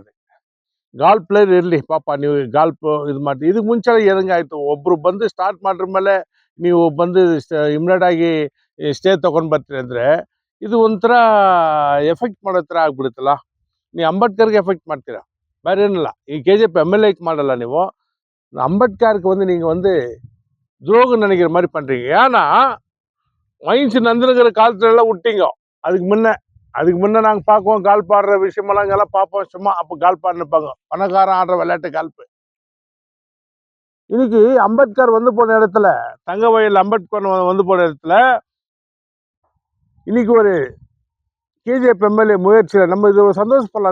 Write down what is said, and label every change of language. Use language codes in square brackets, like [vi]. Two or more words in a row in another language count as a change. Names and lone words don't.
[kn] ಅದು [en] golf player [kn] ಇರಲಿ, ಪಾಪ ನೀವು ಗಾಲ್ಫ್ ಇದು ಮಾಡಿ ಇದಕ್ಕೆ ಮುಂಚೆ ಏನಂಗಾಯ್ತು, ಒಬ್ರು ಬಂದು ಸ್ಟಾರ್ಟ್ ಮಾಡ್ರ ಮೇಲೆ ನೀವು ಬಂದು ಇಮಿಡಿಯೇಟ್ ಆಗಿ ಸ್ಟೇ ತೊಗೊಂಡು ಬರ್ತೀರಿ ಅಂದರೆ ಇದು ಒಂಥರ ಎಫೆಕ್ಟ್ ಮಾಡೋ ಥರ ಆಗ್ಬಿಡುತ್ತಲ್ಲ. ನೀವು ಅಂಬೇಡ್ಕರ್ಗೆ ಎಫೆಕ್ಟ್ ಮಾಡ್ತೀರಾ, ಬೇರೆ ಏನಿಲ್ಲ. ಈ KGF MLA ಮಾಡಲ್ಲ, ನೀವು ಅಂಬೇಡ್ಕರ್ಗೆ [ta] வந்து நீங்கள் வந்து துரோகம் நினைக்கிற மாதிரி பண்ணுறீங்க. ஏன்னா மைன்ஸ் நந்தனகிற காலத்துலலாம் விட்டீங்க. அதுக்கு முன்ன நாங்கள் பார்க்குவோம், கால்ஃப் ஆடுற விஷயமெல்லாம் இங்கெல்லாம் பார்ப்போம். சும்மா அப்போ கால்ஃப் ஆடினுப்பாங்க, பணக்காரன் ஆடுற விளையாட்டு கால்ஃபு. இன்னைக்கு அம்பேத்கர் வந்து போன இடத்துல, தங்கவயல் அம்பேத்கர் வந்து போன இடத்துல இன்னைக்கு ஒரு KGF MLA முயற்சியில் நம்ம இது சந்தோஷப்படலாம்.